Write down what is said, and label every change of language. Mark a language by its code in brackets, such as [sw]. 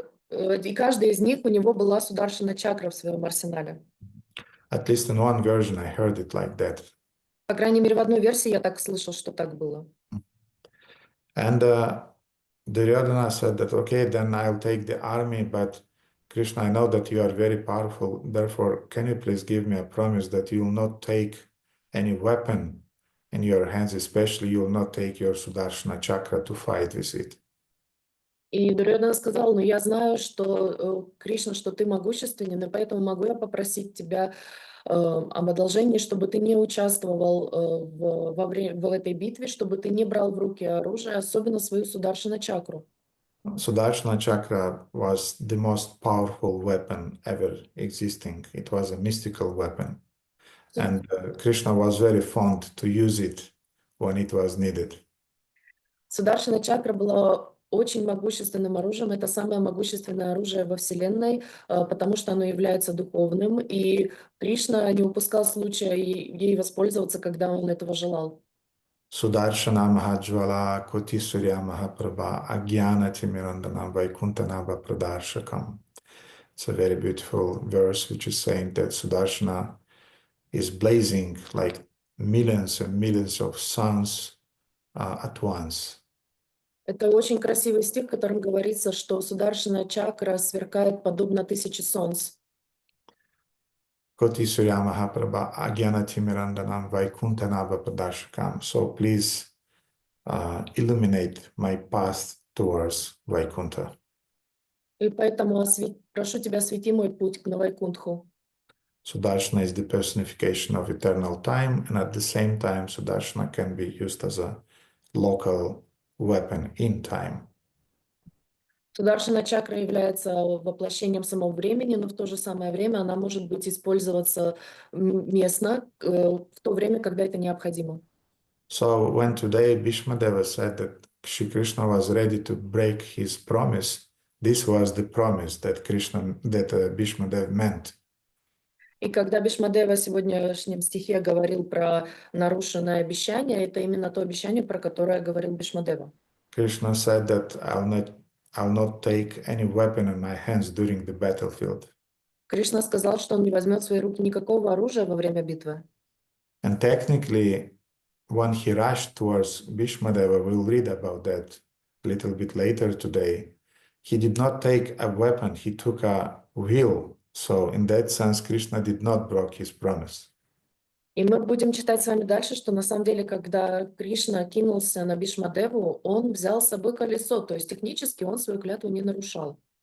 [ru] И каждый из них, у него была Сударшана чакра в своем арсенале. [en] At least in one version, I heard it like that. [ru] По крайней мере, в одной версии я так слышал, что так было. [en] And Duryodhana said that, okay, then I'll take the army, but Krishna, I know that you are very powerful. Therefore, can you please give me a promise that you will not take any weapon in your hands, especially you will not take your Sudarshana chakra to fight with it. [ru] И Дурьодана сказал, ну я знаю, что, Кришна, что ты могущественен, и поэтому могу я попросить тебя об одолжении, чтобы ты не участвовал в этой битве, чтобы ты не брал в руки оружие, особенно свою Сударшана чакру. [en] Sudarshana chakra was the most powerful weapon ever existing. It was a mystical weapon. And Krishna was very fond to use it when it was needed. [ru] Сударшана чакра была очень могущественным оружием. Это самое могущественное оружие во Вселенной, потому что оно является духовным. И Кришна не упускал случая ей воспользоваться, когда он этого желал. [sa] Sudarshana Mahajvala Kotisurya Mahaprabha Agyana Timirandana Vaikuntanava Pradarshakam. [en] It's a very beautiful verse which is saying that Sudarshana is blazing like millions and millions of suns at once. [ru] Это очень красивый стих, в котором говорится, что Сударшана чакра сверкает подобно 1000 солнц. [sa] Koti Surya Mahaprabha Agyana Timirandanam Vaikuntanava Pradarshakam. [en] So please illuminate my path towards Vaikuntha. [ru] И поэтому прошу тебя, освети мой путь к Вайкунтху. [en] Sudarshana is the personification of eternal time, and at the same time, Sudarshana can be used as a local weapon in time. [ru] Сударшана чакра является воплощением самого времени, но в то же самое время она может быть использоваться местно, в то время, когда это необходимо. [en] So when today Bhīṣmadeva said that Shri Krishna was ready to break his promise, this was the promise that Bhīṣmadeva meant. [ru] И когда Бhīṣmadeva в сегодняшнем стихе говорил про нарушенное обещание, это именно то обещание, про которое говорил Bhīṣmadeva. [en] Krishna said that I'll not take any weapon in my hands during the battlefield. [ru] Кришна сказал, что он не возьмет в свои руки никакого оружия во время битвы. [en] And technically, when he rushed towards Bhīṣmadeva, we'll read about that a little bit later today. He did not take a weapon, he took a wheel. So in that sense, Krishna did not break his promise. [ru] И мы будем читать с вами дальше, что на самом деле, когда Кришна кинулся на Бhīṣmadevу, он взял с собой колесо, то есть технически он свою клятву не нарушал.